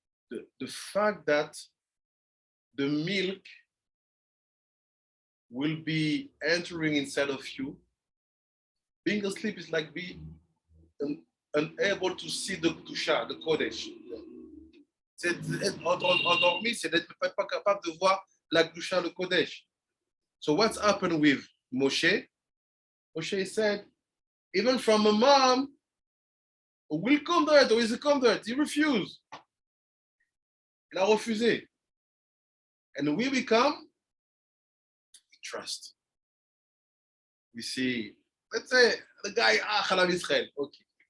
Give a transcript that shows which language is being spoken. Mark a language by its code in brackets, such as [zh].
[en] The fact that the milk will be entering inside of you, being asleep is like being unable to see the Kedusha, the Kodesh. [fr] Endormi, c'est d'être pas capable de voir la Kedusha, le Kodesh. [en] So what's happened with Moshe? Moshe said, even from a mom who will convert or is a convert, he refused. [fr] Il a refusé. [en] And we become, we trust. We see, let's say the guy, Chalav Israel, okay.